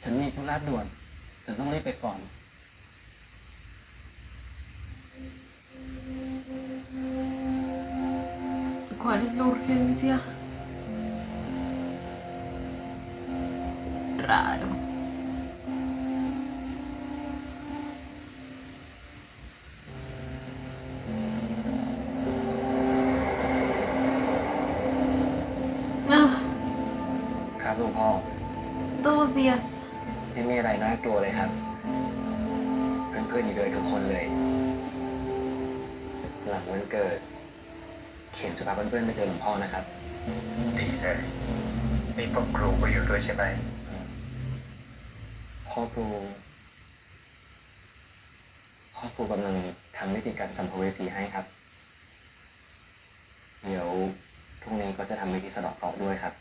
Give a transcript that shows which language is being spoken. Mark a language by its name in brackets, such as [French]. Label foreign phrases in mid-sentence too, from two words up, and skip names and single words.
[Thai] ฉันมีธุระด่วนฉันต้องรีบไปก่อน [Spanish] ¿Cuál es la urgencia? Raro. Ah, [Thai] ครับหลวงพ่อ [Spanish] 2 días. [Thai] ไม่มีอะไรน่ากลัวเลยครับ เพื่อนๆอยู่ด้วยทุกคนเลย หลังวันเกิด เข็มจะพาเพื่อนๆไปเจอหลวงพ่อนะครับดีเลยมีพ่อครูก็อยู่ด้วยใช่ไหมพ่อครูกำลังทำวิธีการสัมภเวสีให้ครับ เดี๋ยวพรุ่งนี้ก็จะทำวิธีสะเดาะเคราะห์ด้วยครับ